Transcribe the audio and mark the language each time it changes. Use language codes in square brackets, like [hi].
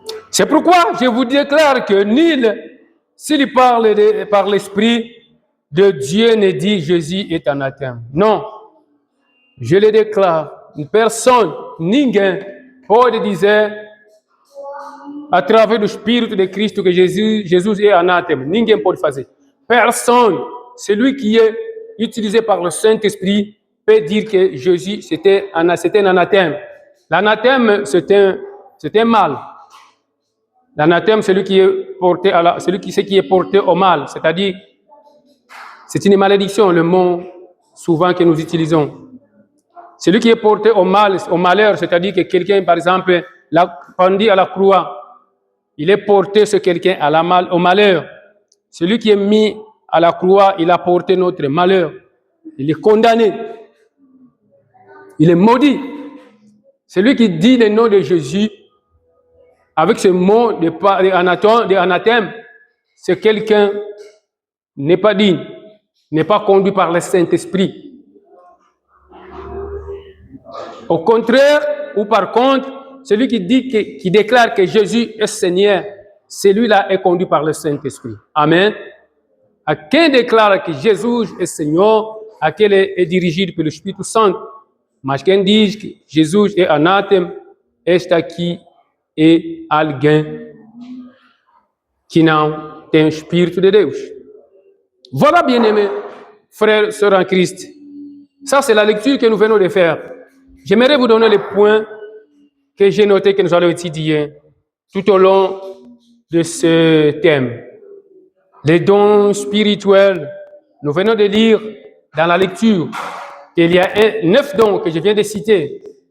[fr] C'est pourquoi je vous déclare que nul, s'il parle par l'Esprit de Dieu, ne dit Jésus est anathème. Non, je le déclare. Une personne, [pt] ninguém pode dizer através do Espírito de Cristo que Jesus [fr] est anathème. [pt] Ninguém pode fazer. [fr] Personne, celui qui est utilisé par le Saint-Esprit, peut dire que Jésus c'était un anathème. L'anathème, c'est un mal. L'anathème, c'est celui qui est porté au mal, c'est-à-dire, c'est une malédiction, le mot souvent que nous utilisons. Celui qui est porté au mal, au malheur, c'est-à-dire que quelqu'un, par exemple, l'a pendu à la croix, il est porté sur quelqu'un au malheur. Celui qui est mis à la croix, il a porté notre malheur. Il est condamné. Il est maudit. Celui qui dit le nom de Jésus, avec ce mot d'anathème, c'est quelqu'un n'est pas digne, n'est pas conduit par le Saint-Esprit. Au contraire, ou par contre, celui qui déclare que Jésus est Seigneur, celui-là est conduit par le Saint-Esprit. Amen. [pt] À quem déclare que Jesus é Senhor, aquele é dirigido pelo Espírito Santo. Mas quem diz que Jesus é anátema, este aqui é alguém que não tem o Espírito de Deus. [fr] Voilà, bien-aimés, frères et sœurs en Christ. Ça, c'est la lecture que nous venons de faire. J'aimerais vous donner les points que j'ai notés que nous allons étudier tout au long de ce thème. Les dons spirituels. Nous venons de lire dans la lecture qu'il y a 9 dons que je viens de citer.